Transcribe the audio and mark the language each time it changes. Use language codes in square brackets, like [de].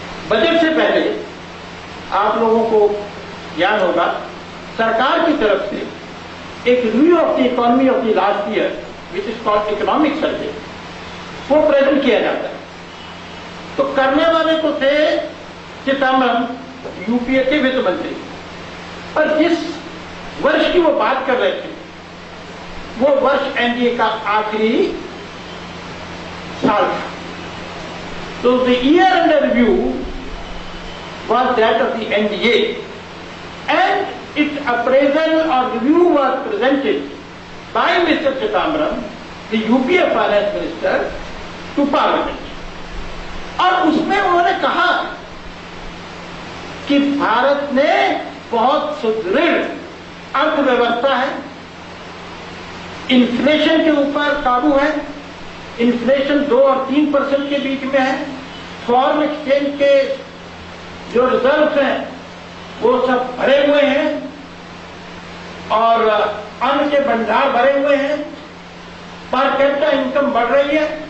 [hi] Budget से पहले आप लोगों को ज्ञान होगा, सरकार की तरफ से एक [en] review of the economy of the last year which is called economic survey, [hi] वो प्रेजेंट किया जाता है। तो करने वाले तो थे चिदम्बरम, यूपीए के वित्त मंत्री, पर जिस वर्ष की वो बात कर रहे थे वो वर्ष एनडीए का आखिरी साल था। [en] तो the year under review was that of the NDA, and its appraisal or review was presented by Mr. Chidambaram, the UPA finance minister, to Parliament. [hi] और उसमें उन्होंने कहा कि भारत ने बहुत सुदृढ़ अर्थव्यवस्था है, इन्फ्लेशन के ऊपर काबू है, इन्फ्लेशन 2 और 3% के बीच में है, फॉरेन एक्सचेंज के जो रिजर्व हैं वो सब भरे हुए हैं और अन्न के भंडार भरे हुए हैं, पर कैपिटा इनकम बढ़ रही है।